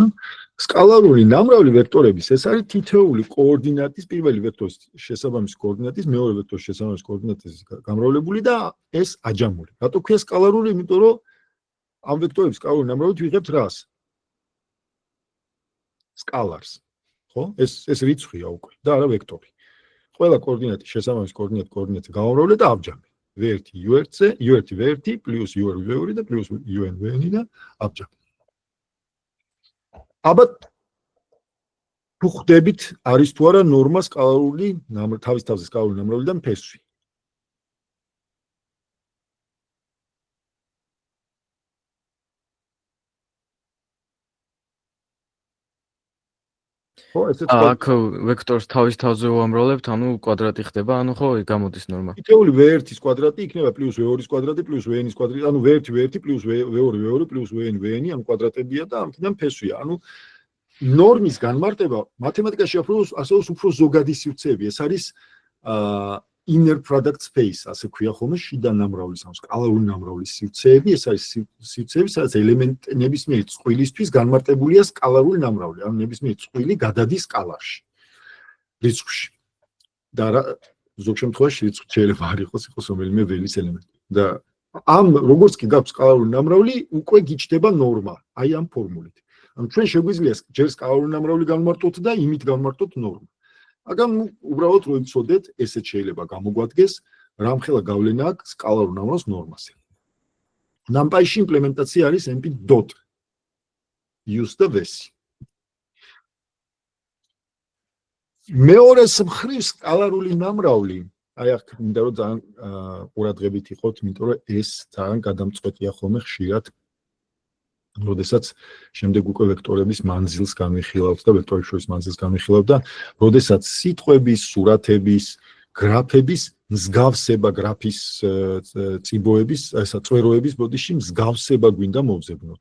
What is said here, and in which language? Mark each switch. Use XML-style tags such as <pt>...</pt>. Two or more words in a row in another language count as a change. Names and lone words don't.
<ka>სკალარული ნამრავლი ვექტორების ეს არის თითოეული კოორდინატის, პირველი ვექტორის შესაბამისი კოორდინატის, მეორე ვექტორის შესაბამისი კოორდინატის გამრავლებული და ეს აჯამული. რატო ქვია სკალარული? იმიტომ რომ ამ ვექტორების სკალარული ნამრავლით ვიღებთ რას? სკალარს. ხო? ეს რიცხვია უკვე და არა ვექტორი. ყველა კოორდინატი შესაბამისი კოორდინატზე გამრავლე და აბჯამი. v1 u1-ზე, u1 v1 + u2 v2 და + un v1 და აბჯამი. აბა თუ ხვდებით არის თუ არა ნორმა სკალარული თავის თავზე სკალარული ნამრავლიდან ფესვი. ხო, ესეც აქ ვექტორს თავის თავზე ვამრავლებთ, ანუ კვადრატი ხდება, ანუ ხო, გამოდის ნორმა. თითოეული v1-ის კვადრატი იქნება + v2-ის კვადრატი + v-ის კვადრატი, ანუ v1 v1 + v2 v2 + vn vn, ამ კვადრატებია და ამიტომ ფესვია. ანუ ნორმის განმარტება მათემატიკაში ასეულს უფრო ზოგადი სივრცეები. ეს არის</ka> <en>inner product space,</en> <ka>ასე ქვია ხოლმე, შიდა ნამრავლის, ანუ სკალარული ნამრავლის სივრცეები, ეს არის სივრცეები, სადაც ელემენტ ნებისმიერი წყვილისთვის განმარტებულია სკალარული ნამრავლი, ანუ ნებისმიერი წყვილი გადადის სკალარში, რიცხვში. და ზოგ შემთხვევაში რიცხვი შეიძლება არ იყოს რომელიმე ველის ელემენტი. და ამ როგორც კი გაქვს სკალარული ნამრავლი, უკვე გიჩნდება ნორმა, აი ამ ფორმულით. ანუ ჩვენ შეგვიძლია ჯერ სკალარული ნამრავლი განმარტოთ და იმით განმარტოთ ნორმა. მაგრამ უბრალოდ რო იცოდეთ, ესეც შეიძლება გამოგვადგეს, რამხელა გავლენა აქვს სკალარულ ნამრავლს ნორმაზე. NumPy-ში იმპლემენტაცია არის np dot use და vesi. მეორეს მხრივ სკალარული ნამრავლი, აი აქ მინდა რომ ძალიან ყურადღებით იყოთ, იმიტომ რომ ეს ძალიან გადამწყვეტია ხოლმე ხშირად, როდესაც შემდეგ უკვე ვექტორების მანძილს განვიხილავთ და ვექტორების შორის მანძილს განვიხილავთ და როდესაც სიტყვების, სურათების, გრაფების მსგავსება გრაფის წიბოების, ესა წვეროების ბოდიში მსგავსება გვინდა მოვზებნოთ.</ka>